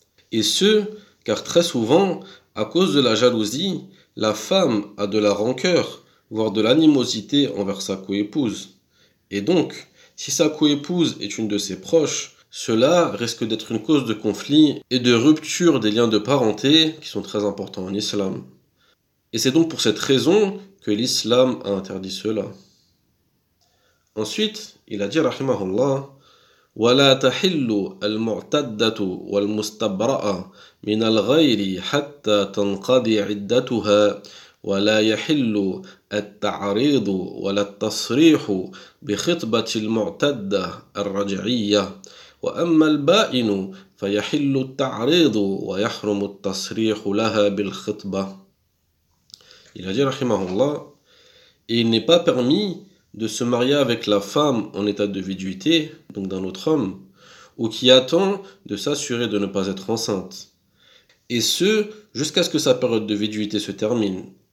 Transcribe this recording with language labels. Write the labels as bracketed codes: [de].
[fr] Et ce, car très souvent, à cause de la jalousie, la femme a de la rancœur, voire de l'animosité envers sa coépouse. Et donc, si sa coépouse est une de ses proches, cela risque d'être une cause de conflit et de rupture des liens de parenté qui sont très importants en islam. Et c'est donc pour cette raison que l'islam a interdit cela. Ensuite, il a dit, [ar] rahimahullah, وَلَا تَحِلُّ الْمُعْتَدَّةُ وَالْمُسْتَبْرَأَ مِنَ الْغَيْرِ حَتَّى تَنْقَضِي عِدَّتُهَا وَلَا يَحِلُّ التعريض ولا التصريح بخطبة المعتدة الرجعية وأما البائن فيحل التعريض ويحرم التصريح لها بالخطبة. [fr] Il a dit, rahimahullah, et il n'est pas permis de se marier avec la femme en état de viduité, donc d'un autre homme, ou qui attend de s'assurer de ne pas être enceinte, et ce jusqu'à ce que sa période de viduité se termine.